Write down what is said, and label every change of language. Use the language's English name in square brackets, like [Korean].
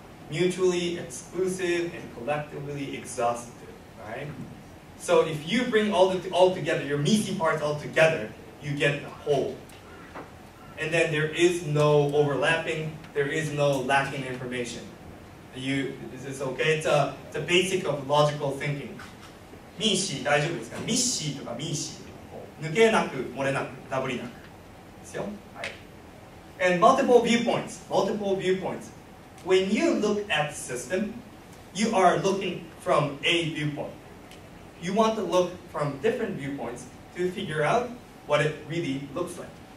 [English] Mutually exclusive and collectively exhaustive, right? So if you bring all together, your me-see parts all together, you get a whole. And then there is no overlapping, there is no lacking information. Is this okay? It's a basic of logical thinking. [Japanese] ミーシー大丈夫ですか？ミッシーとかミーシー。抜けなく、漏れなく、ダブりなく。ですよ。はい。 [English] And multiple viewpoints. Multiple viewpoints. When you look at the system, you are looking from a viewpoint. You want to look from different viewpoints to figure out what it really looks like.